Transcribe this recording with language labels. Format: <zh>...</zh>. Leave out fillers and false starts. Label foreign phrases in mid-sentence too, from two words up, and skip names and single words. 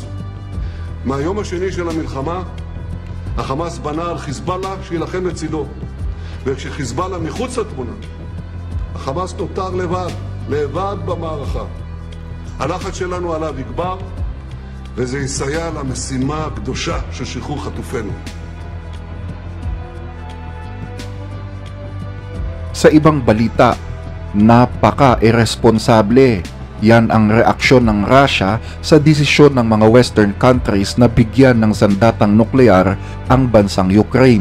<he>מהיום השני של המלחמה, החמאס בנה על חיזבאללה שילחם לצידו. וכשחיזבאללה מחוץ לתמונה, החמאס נותר לבד במערכה. הלחץ שלנו עליו יגבר, וזה יסייע למשימה הקדושה של שחרור חטופינו.</he> <tl>Sa ibang balita, napaka-irresponsable. Yan ang reaksyon ng Russia sa desisyon ng mga</tl> <en>Western countries</en> <tl>na bigyan ng sandatang nuklear ang bansang Ukraine.</tl>